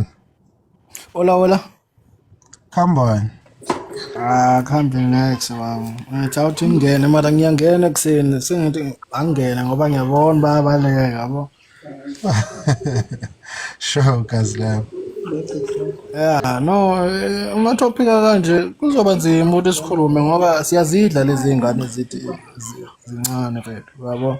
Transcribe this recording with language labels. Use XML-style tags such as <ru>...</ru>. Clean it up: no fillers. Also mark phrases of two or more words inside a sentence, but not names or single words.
<en>Hola. Come on.</en> <zu>Khambe next baba. Ngathi awuthi ngene mara ngiyangena ekseni sengithi angene ngoba ngiyabona bayabaleka yabo. Sure kazi lapho.</zu> <en>Yeah, no,</en> <zu>uma topic kanje kuzoba nzima ukuthi sikhulume ngoba siyazidla lezi ngane zithi zincane mfethu yabo.</zu>